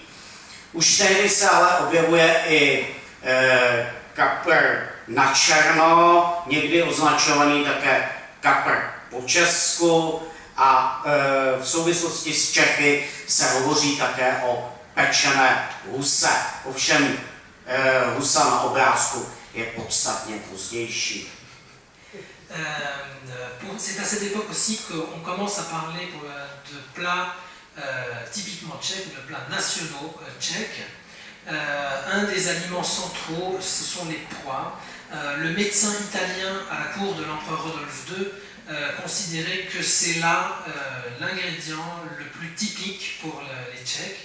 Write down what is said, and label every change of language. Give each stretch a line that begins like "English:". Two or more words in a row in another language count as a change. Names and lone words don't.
Czech: Už tehdy se ale objevuje i kapr na černo, někdy označovaný také kapr po česku, a v souvislosti s Čechy se hovoří také o pečené huse. Ovšem husa na obrázku je podstatně pozdější.
French: C'est à cette époque aussi qu'on commence à parler de plats typiquement tchèques, de plats nationaux tchèques. Un des aliments centraux, ce sont les pois. Le médecin italien à la cour de l'empereur Rodolphe II considérait que c'est là l'ingrédient le plus typique pour les Tchèques.